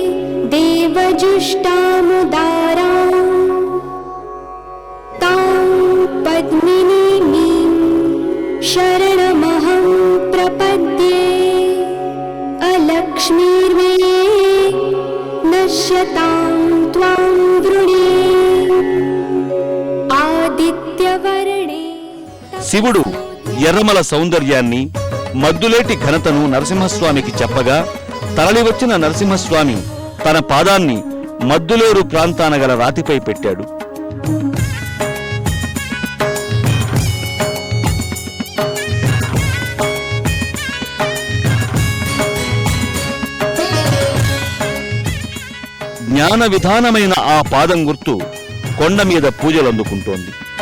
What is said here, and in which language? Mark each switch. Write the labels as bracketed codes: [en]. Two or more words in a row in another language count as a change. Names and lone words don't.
[sa] देवजुष्टामुदारां तां पद्मिनीं शरणमहं प्रपद्ये अलक्ष्मीर्मे नश्यतां त्वां वृणे आदित्यवर्णे [te] శివుడు ఎర్రమల సౌందర్యాన్ని, మద్దులేటి ఘనతను నరసింహస్వామికి చెప్పగా తరలివచ్చిన నరసింహస్వామి తన పాదాన్ని మద్దులేరు ప్రాంతాన గల రాతిపై పెట్టాడు. జ్ఞాన విధానమైన ఆ పాదం గుర్తు కొండ మీద పూజలందుకుంటోంది.